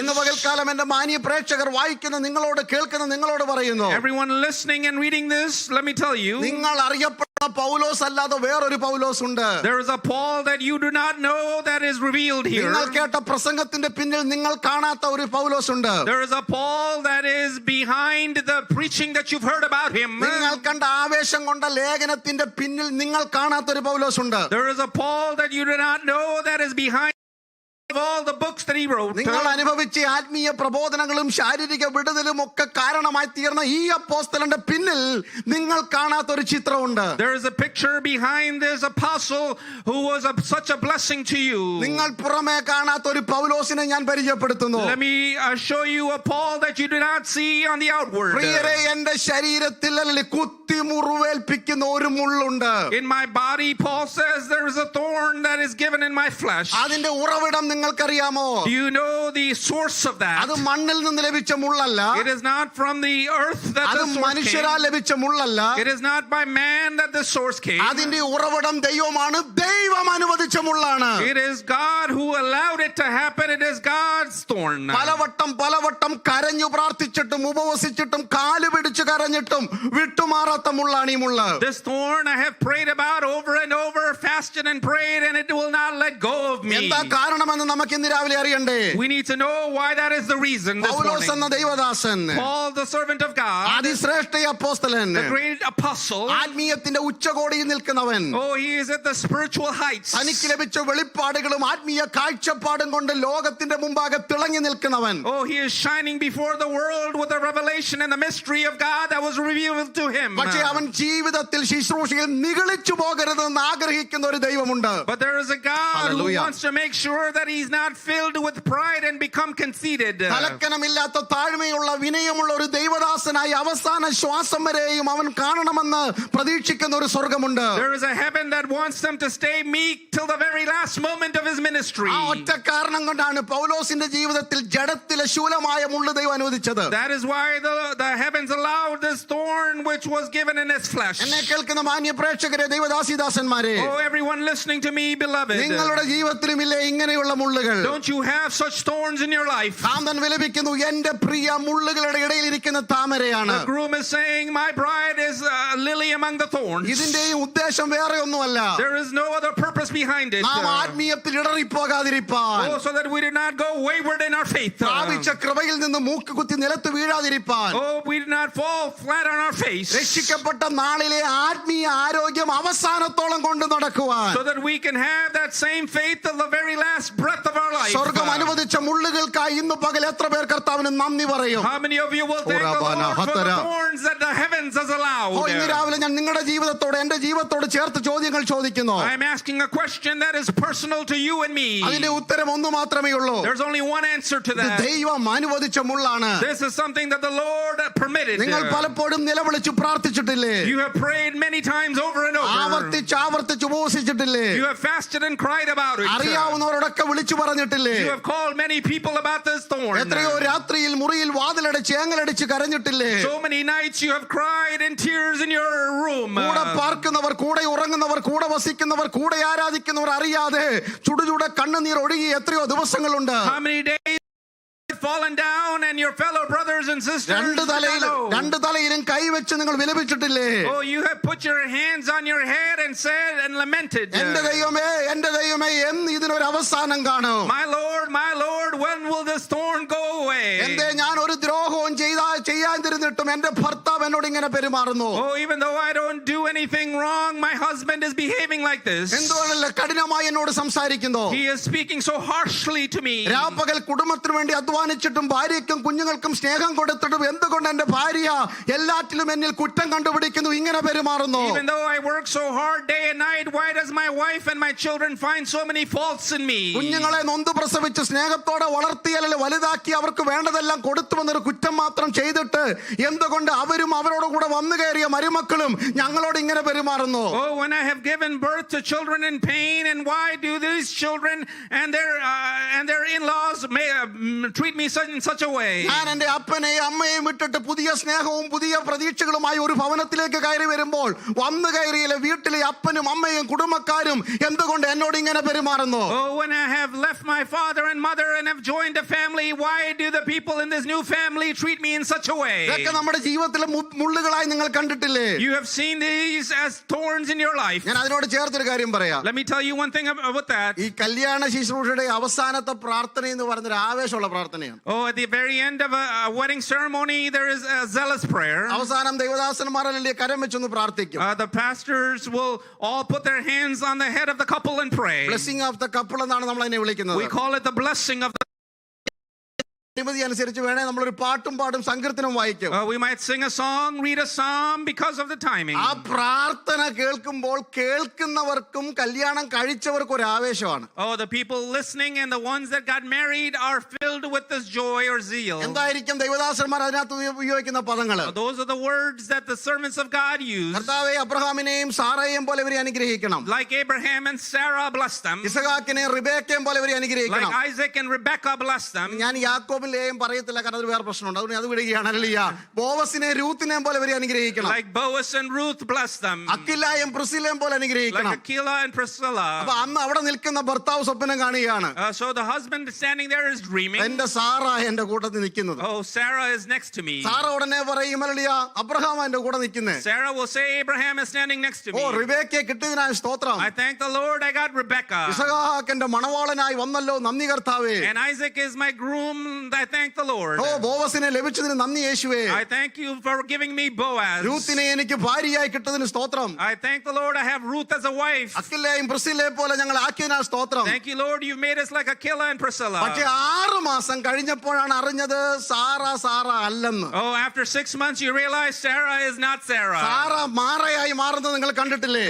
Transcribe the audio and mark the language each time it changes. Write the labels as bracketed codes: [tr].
[ml] ഇന്ന് പകൽക്കാലം എന്റെ മാന്യ പ്രേക്ഷകർ വായിക്കുന്ന നിങ്ങളോട് കേൾക്കുന്ന നിങ്ങളോട് പറയുന്നു, [en] everyone listening and reading this, let me tell you, [ml] നിങ്ങൾ അറിയപ്പെട്ട പൗലോസ് അല്ലാതെ വേറൊരു പൗലോസ് ഉണ്ട്. [en] There is a Paul that you do not know that is revealed here. [ml] നിങ്ങൾ കേട്ട പ്രസംഗത്തിന്റെ പിന്നിൽ നിങ്ങൾ കാണാത്ത ഒരു പൗലോസ് ഉണ്ട്. [en] There is a Paul that is behind the preaching that you've heard about him. [ml] നിങ്ങൾ കണ്ട ആവേശം കൊണ്ട ലേഖനത്തിന്റെ പിന്നിൽ നിങ്ങൾ കാണാത്ത ഒരു പൗലോസ് ഉണ്ട്. [en] There is a Paul that you do not know that is behind all the books that he wrote. [ml] നിങ്ങൾ അനുഭവിച്ച ആത്മീയ പ്രബോധനങ്ങളും ശാരീരിക വിടുതലും ഒക്കെ കാരണമായി തീർന്ന ഈ അപ്പോസ്തലന്റെ പിന്നിൽ നിങ്ങൾ കാണാത്ത ഒരു ചിത്രമുണ്ട്. [en] There is a picture behind this apostle who was such a blessing to you. [ml] നിങ്ങൾ പുറമേ കാണാത്ത ഒരു പൗലോസിനെ ഞാൻ പരിചയപ്പെടുത്തുന്നു. [en] Let me show you a Paul that you do not see on the outward. [ml] പ്രിയരേ, എന്റെ ശരീരത്തിൽ കുത്തി മുറിവേൽപ്പിക്കുന്ന ഒരു മുള്ളുണ്ട്. [en] In my body, Paul says, there is a thorn that is given in my flesh. [ml] അതിന്റെ ഉറവിടം നിങ്ങൾക്കറിയാമോ? [en] Do you know the source of that? [ml] അത് മണ്ണിൽ നിന്ന് ലഭിച്ച മുള്ളല്ല. [en] It is not from the earth that [ml] അത് [en] the source [ml] മനുഷ്യരാൽ [en] came. [ml] ലഭിച്ച മുള്ളല്ല. [en] It is not by man that the source came. [ml] അതിന്റെ ഉറവിടം ദൈവമാണ്. ദൈവം അനുവദിച്ച മുള്ളാണ്. [en] It is God who allowed it to happen. It is God's thorn. [ml] പലവട്ടം കരഞ്ഞു പ്രാർത്ഥിച്ചിട്ടും ഉപവസിച്ചിട്ടും കാല് പിടിച്ച് കരഞ്ഞിട്ടും വിട്ടുമാറാത്ത മുള്ളാണ് ഈ മുള്ള. [en] This thorn I have prayed about over and over, fasted and prayed, and it will not let go of me. [ml] എന്താ കാരണമെന്ന് നമുക്ക് ഇന്ന് രാവിലെ അറിയണ്ടേ? [en] We need to know why that is the reason this [ml] പൗലോസ് എന്ന [en] morning. [ml] ദൈവദാസൻ, [en] Paul, the servant of God, [ml] അതിശ്രേഷ്ഠ അപ്പോസ്തലൻ, [en] the great apostle. [ml] ആത്മീയത്തിന്റെ ഉച്ചകോടിയിൽ നിൽക്കുന്നവൻ, [en] Oh, he is at the spiritual heights. [ml] തനിക്ക് ലഭിച്ച വെളിപ്പാടുകളും ആത്മീയ കാഴ്ചപ്പാടും കൊണ്ട് ലോകത്തിന്റെ മുമ്പാകെ തിളങ്ങി നിൽക്കുന്നവൻ. [en] Oh, he is shining before the world with the revelation and the mystery of God that was revealed to him. [ml] പക്ഷേ അവൻ ജീവിതത്തിൽ ശുശ്രൂഷയിൽ നിഗളിച്ചു പോകരുതെന്ന് ആഗ്രഹിക്കുന്ന ഒരു ദൈവമുണ്ട്. [en] But there is a God Hallelujah. who wants to make sure that he's not filled with pride and become conceited. [ml] തലക്കനമില്ലാത്ത താഴ്മയുള്ള വിനയമുള്ള ഒരു ദൈവദാസനായി അവസാന ശ്വാസം വരെയും അവൻ കാണണമെന്ന് പ്രതീക്ഷിക്കുന്ന ഒരു സ്വർഗമുണ്ട്. [en] There is a heaven that wants them to stay meek till the very last moment of his ministry. [ml] ആ ഒറ്റ കാരണം കൊണ്ടാണ് പൗലോസിന്റെ ജീവിതത്തിൽ ജഡത്തിലെ ശൂലമായ മുള്ളു ദൈവം അനുവദിച്ചത്. [en] That is why the heavens allowed this thorn which was given in his flesh. [ml] എന്നെ കേൾക്കുന്ന മാന്യ പ്രേക്ഷകരെ, ദൈവദാസിദാസന്മാരെ, [en] Oh, everyone listening to me, beloved. [ml] നിങ്ങളുടെ ജീവിതത്തിലും ഇല്ലേ ഇങ്ങനെയുള്ള മുള്ളുകൾ? [en] Don't you have such thorns in your life? [ml] കാന്തൻ വിലപിക്കുന്നു, എന്റെ പ്രിയ മുള്ളുകളുടെ ഇടയിൽ ഇരിക്കുന്ന താമരയാണ്. [en] The groom is saying, my bride is a lily among the thorns. [ml] ഇതിന്റെയും ഉദ്ദേശം വേറെ ഒന്നുമല്ല. [en] There is no other purpose behind it. [ml] നാം ആത്മീയത്തിൽ ഇടറിപ്പോകാതിരിപ്പാൻ, [en] Oh, so that we do not go wayward in our faith. [ml] പ്രാപിച്ച കൃപയിൽ നിന്ന് മൂക്ക് കുത്തി നിലത്ത് വീഴാതിരിപ്പാൻ, [en] Oh, we do not fall flat on our face. [ml] രക്ഷിക്കപ്പെട്ട നാളിലെ ആത്മീയ ആരോഗ്യം അവസാനത്തോളം കൊണ്ടു നടക്കുവാൻ, [en] So that we can have that same faith till the very last breath of our life. [ml] സ്വർഗം അനുവദിച്ച മുള്ളുകൾക്കായി ഇന്ന് പകൽ എത്ര പേർ കർത്താവിന് നന്ദി പറയും? [en] How many of you will thank the Lord for the thorns that the heavens has allowed? [ml] ഇന്ന് രാവിലെ ഞാൻ നിങ്ങളുടെ ജീവിതത്തോട് എന്റെ ജീവിതത്തോട് ചേർത്ത് ചോദ്യങ്ങൾ ചോദിക്കുന്നു. [en] I am asking a question that is personal to you and me. [ml] അതിന്റെ ഉത്തരം ഒന്ന് മാത്രമേ ഉള്ളൂ. [en] There's only one answer to [ml] ഇത് [en] that. [ml] ദൈവം അനുവദിച്ച മുള്ളാണ്. [en] This is something that the Lord permitted. [ml] നിങ്ങൾ പലപ്പോഴും നിലവിളിച്ചു പ്രാർത്ഥിച്ചിട്ടില്ലേ? [en] You have prayed many times over and over. [ml] ആവർത്തിച്ച് ഉപവസിച്ചിട്ടില്ലേ? [en] You have fasted and cried about it. [ml] അറിയാവുന്നവരോടൊക്കെ വിളിച്ചു പറഞ്ഞിട്ടില്ലേ? [en] You have called many people about this thorn. [ml] എത്രയോ രാത്രിയിൽ മുറിയിൽ വാതിലടച്ച് ഏങ്ങലടിച്ച് കരഞ്ഞിട്ടില്ലേ? [en] So many nights you have cried in tears in your room. [ml] കൂടെ പാർക്കുന്നവർ, കൂടെ ഉറങ്ങുന്നവർ, കൂടെ വസിക്കുന്നവർ, കൂടെ ആരാധിക്കുന്നവർ അറിയാതെ ചുടുചുട കണ്ണുനീർ ഒഴുകി എത്രയോ ദിവസങ്ങളുണ്ട്. [en] How many days fallen down and your fellow brothers and sisters [ml] രണ്ട് തലയിലും കൈവച്ച് നിങ്ങൾ വിലപിച്ചിട്ടില്ലേ? [en] Oh, you have put your hands on your head and said and lamented. [ml] എന്റെ ദൈവമേ എന്ന് ഇതിനൊരു അവസാനം കാണും? [en] My Lord, when will this thorn go away? [ml] എന്തേ ഞാൻ ഒരു ദ്രോഹവും ചെയ്യാതിരുന്നിട്ടും എന്റെ ഭർത്താവ് എന്നോട് ഇങ്ങനെ പെരുമാറുന്നു? [en] Oh, even though I don't do anything wrong, my husband is behaving like this. [ml] എന്തുകൊണ്ടല്ല കഠിനമായി എന്നോട് സംസാരിക്കുന്നു? [en] He is speaking so harshly to me. [ml] രാപ്പകൽ കുടുംബത്തിന് വേണ്ടി അധ്വാനിച്ചിട്ടും ഭാര്യയ്ക്കും കുഞ്ഞുങ്ങൾക്കും സ്നേഹം കൊടുത്തിട്ടും എന്തുകൊണ്ട് എന്റെ ഭാര്യ എല്ലാറ്റിലും എന്നിൽ കുറ്റം കണ്ടുപിടിക്കുന്നു, ഇങ്ങനെ പെരുമാറുന്നു? [en] Even though I work so hard day and night, why does my wife and my children find so many faults in me? [ml] കുഞ്ഞുങ്ങളെ നൊന്ത് പ്രസവിച്ച് സ്നേഹത്തോടെ വളർത്തിയല്ലേ വലുതാക്കി അവർക്ക് വേണ്ടതെല്ലാം കൊടുത്തുവെന്നൊരു കുറ്റം മാത്രം ചെയ്തിട്ട് എന്തുകൊണ്ട് അവരും അവരോട് കൂടെ വന്നു കയറിയ മരുമക്കളും ഞങ്ങളോട് ഇങ്ങനെ പെരുമാറുന്നു? [en] Oh, when I have given birth to children in pain, and why do these children and their in-laws treat me in such a way? [ml] ഞാൻ എന്റെ അപ്പനെയും അമ്മയെയും വിട്ടിട്ട് പുതിയ സ്നേഹവും പുതിയ പ്രതീക്ഷകളുമായി ഒരു ഭവനത്തിലേക്ക് കയറി വരുമ്പോൾ വന്നു കയറിയിലെ വീട്ടിലെ അപ്പനും അമ്മയും കുടുംബക്കാരും എന്തുകൊണ്ട് എന്നോട് ഇങ്ങനെ പെരുമാറുന്നു? [en] Oh, when I have left my father and mother and have joined a family, why do the people in this new family treat me in such such a way. [ml] ഇതൊക്കെ നമ്മുടെ ജീവിതത്തിലെ മുള്ളുകളായി നിങ്ങൾ കണ്ടിട്ടില്ലേ? [en] You have seen these as thorns in your life. [ml] ഞാൻ അതിനോട് ചേർത്തൊരു കാര്യം പറയാം. [en] Let me tell you one thing about that. [ml] ഈ കല്യാണ ശുശ്രൂഷയുടെ അവസാനത്തെ പ്രാർത്ഥന എന്ന് പറയുന്നൊരു ആവേശമുള്ള പ്രാർത്ഥനയാണ്. [en] Oh, at the very end of a wedding ceremony, there is a zealous prayer. [ml] അവസാനം ദൈവദാസന്മാരല്ലേ കരം വെച്ചൊന്ന് പ്രാർത്ഥിക്കും. [en] The pastors will all put their hands on the head of the couple and pray. Blessing of the couple [ml] എന്നാണ് നമ്മൾ അതിനെ വിളിക്കുന്നത്. [en] We call it the blessing of the [ml] അനുമതി അനുസരിച്ച് വേണേ നമ്മളൊരു പാട്ടും പാടും സങ്കീർത്തനം വായിക്കും. [en] we might sing a song, read a psalm because of the timing. [ml] ആ പ്രാർത്ഥന കേൾക്കുമ്പോൾ കേൾക്കുന്നവർക്കും കല്യാണം കഴിച്ചവർക്കും ഒരു ആവേശമാണ്. [en] Oh, the people listening and the ones that got married are filled with this joy or zeal. [ml] എന്തായിരിക്കും ദൈവദാസന്മാർ അതിനകത്ത് ഉപയോഗിക്കുന്ന പദങ്ങൾ? [en] Those are the words that the servants of God use. [ml] കർത്താവേ അബ്രഹാമിനെയും സാറയെയും പോലെ ഇവരെ അനുഗ്രഹിക്കണം. [en] Like Abraham and Sarah blessed them. [ml] ഇസഹാക്കിനെയും റിബേക്കയും പോലെ ഇവരെ അനുഗ്രഹിക്കണം. [en] Like Isaac and Rebekah blessed them. [ml] ഞാൻ യാക്കോബിലെയും പറയത്തില്ല, കാരണം അത് വേറെ പ്രശ്നമുണ്ട്, അതുകൊണ്ട് അത് വിടുകയാണ്. ഹല്ലേലൂയ. ബോവസിനെ രൂത്തിനെയും പോലെ ഇവരെ അനുഗ്രഹിക്കണം. [en] Like Boaz and Ruth blessed them. [ml] അക്കിലയും പ്രിസിലയും പോലെ അനുഗ്രഹിക്കണം. [en] Like Aquila and Priscilla. [ml] അപ്പൊ അന്ന് അവിടെ നിൽക്കുന്ന ഭർത്താവ് സ്വപ്നം കാണുകയാണ്. [en] So the husband standing there is dreaming. [ml] എന്റെ സാറ എന്റെ കൂട്ടത്തിൽ നിൽക്കുന്നത്. [en] Oh, Sarah is next to me. [ml] Sara ഉടനെ പറയും, ഹല്ലേലൂയ, അബ്രഹാം എന്റെ കൂടെ നിൽക്കുന്നേ. [en] Sarah will say, Abraham is standing next to me. [ml] ഓ, റിബേക്കയെ കിട്ടിയതിനായ സ്തോത്രം. [en] I thank the Lord I got Rebekah. [ml] ഇസഹാക്ക് എന്റെ മണവാളനായി വന്നല്ലോ, നന്ദി കർത്താവേ. [en] And Isaac is my groom. I thank the Lord. [ml] ഓ, ബോവസിനെ ലഭിച്ചതിന് നന്ദി യേശുവേ. [en] I thank you for giving me Boaz. [ml] രൂത്തിനെ എനിക്ക് ഭാര്യയായി കിട്ടതിന് സ്തോത്രം. [en] I thank the Lord I have Ruth as a wife. [ml] അക്കിലയും പ്രിസിലയെ പോലെ ഞങ്ങൾ ആക്കിയതിനാൽ സ്തോത്രം. [en] Thank you, Lord, you've made us like Aquila and Priscilla. [ml] പക്ഷേ 6 മാസം കഴിഞ്ഞപ്പോഴാണ് അറിഞ്ഞത് സാറ അല്ലെന്ന്. [en] Oh, after 6 months you realize Sarah is not Sarah. [ml] Sara മാറയായി മാറുന്നത് നിങ്ങൾ കണ്ടിട്ടില്ലേ?